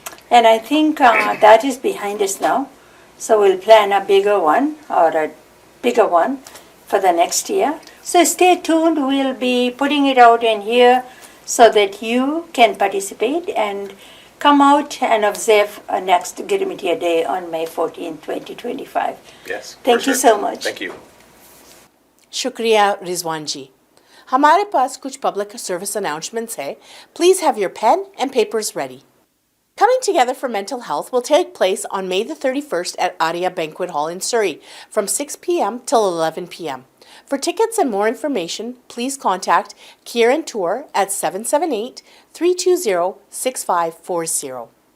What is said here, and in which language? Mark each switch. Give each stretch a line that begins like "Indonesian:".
English: And I think that is behind us now. So we'll plan a bigger one for the next year. So stay tuned. We'll be putting it out in here so that you can participate and come out and observe next Girmithia Day on May 14, 2025. Yes. Thank you so much. Thank you.
Hindi: शुक्रिया रिजवान जी. हमारे पास कुछ
English: public service announcements
Hindi: है.
English: Please have your pen and papers ready. Coming Together for Mental Health will take place on May the 31st at Aria Banquet Hall in Surrey from 6 p.m. till 11 p.m. For tickets and more information, please contact Kieran Tour at 778-320-6540.